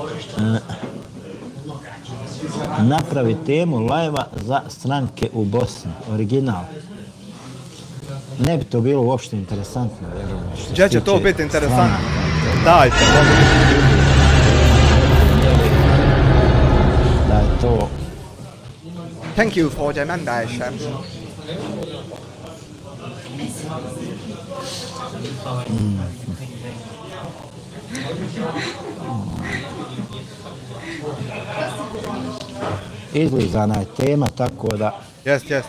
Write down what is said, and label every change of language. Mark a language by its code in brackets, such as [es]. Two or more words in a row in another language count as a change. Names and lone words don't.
[bs] Napravi temu lajva za stranke u Bosni. Original. Ne bi to bilo uopšte interesantno, vjerujem. Gdje će to biti interesantno? Dajte. Da je to... [en] Thank you for the mandation. [bs] Izlizana je tema, tako da... Jest.